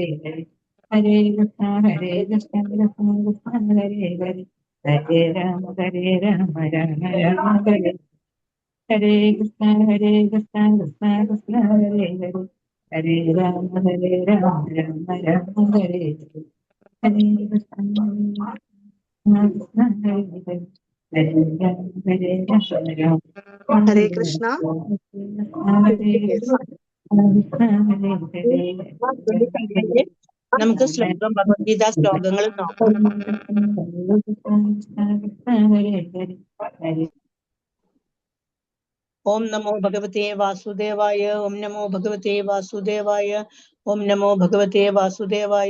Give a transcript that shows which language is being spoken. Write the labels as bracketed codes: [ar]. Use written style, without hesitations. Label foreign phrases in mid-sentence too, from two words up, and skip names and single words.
[sa] ഹരേ ഹരേ കൃഷ്ണ കൃഷ്ണ കൃഷ്ണ ഹരേ ഹരേ ഹരേ രാമ രാമ രാമ ഹരേ ഹരേ കൃഷ്ണ കൃഷ്ണ കൃഷ്ണ ഹരേ ഹരേ ഹരേ രാമ രാമ രാമ ഹരേ ഹരേ ഹരേ കൃഷ്ണ കൃഷ്ണ ഹരേ ഹരേ ഹരേ രാമ രാമ ഹരേ കൃഷ്ണ. ഹരേ ഹരേ ഹരേ [ml] നമുക്ക് ശ്ലോകം ഭഗവത്ഗീത ശ്ലോകങ്ങൾ നോക്കാം. [sa] ഓം നമോ ഭഗവതേ വാസുദേവായ. ഓം നമോ ഭഗവതേ വാസുദേവായ. ഓം നമോ ഭഗവതേ വാസുദേവായ.